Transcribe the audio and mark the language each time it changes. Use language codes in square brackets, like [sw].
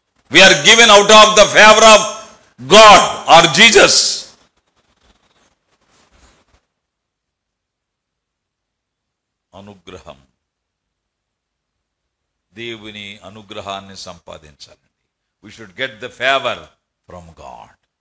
[en] We are given out of the favor of God or Jesus. [te] అనుగ్రహం, దేవుని అనుగ్రహాన్ని సంపాదించాలండి. [en] We should get the favor from God.